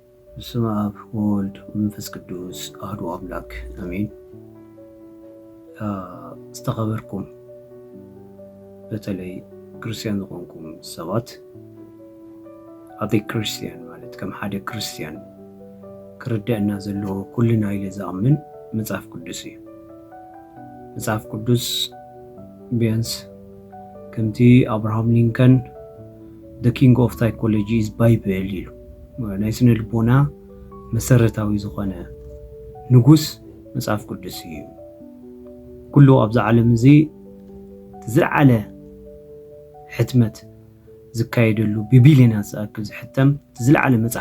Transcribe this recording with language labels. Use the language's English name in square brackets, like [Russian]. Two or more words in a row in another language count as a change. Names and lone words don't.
[Geez] በስመ አብ ወወልድ ወመንፈስ ቅዱስ አሐዱ አምላክ አሜን። [Tigrinya] ዝተኸበርኩም በተለይ ክርስቲያን ዝኾንኩም ሰባት ኣበ ክርስቲያን ማለት ከም ሓደ ክርስቲያን ክርዳእና ዘለዎ ኩልና ኢለ ዝኣምን መጽሓፍ ቅዱስ እዩ። መጽሓፍ ቅዱስ ቢያንስ ከምቲ አብርሃም ሊንከን [English] the king of psychology is bible [Tigrinya] ኢሉ ናይ ስነ ልቦና መሰረታዊ ዝኾነ ንጉስ መጽሓፍ ቅዱስ እዩ። ኩሉ ኣብዛ ዓለም እዚ ዝለዓለ ሕትመት ዝካየደሉ ብቢልዮናት ዝኣክል ዝሕተም ዝለዓለ መጽሓፍ